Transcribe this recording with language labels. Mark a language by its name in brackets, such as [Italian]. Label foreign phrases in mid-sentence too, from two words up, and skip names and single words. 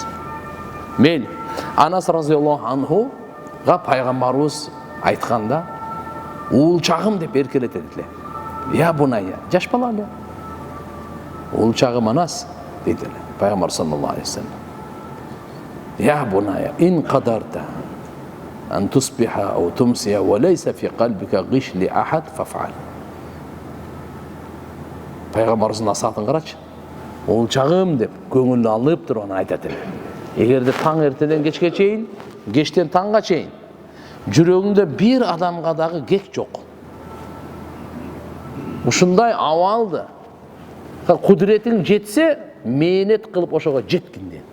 [Kyrgyz] Мейли. Анас разияллаху анхуга пайгамбарыбыз айтканда, уулчагым деп эркелетет эле. [Arabic] يا بني, [Kyrgyz] жаш бала эле. Уулчагым Анас дейт эле. [Arabic] Пайгамбар صلى الله عليه وسلم. يا بني إن قدرت أن تصبح أو تمسي وليس في قلبك غش لأحد فافعل. [Kyrgyz] Пайгамбарыбыздын насаатын карачы. Уулчагым деп көңүлүн алып туруп аны айтат эле. Эгерде таң эртеден кечке чейин, кечтен таңга чейин жүрөгүңдө бир адамга дагы кек жок. Ушундай абалды кудуретиң жетсе, мээнет кылып ошого жеткин дейт.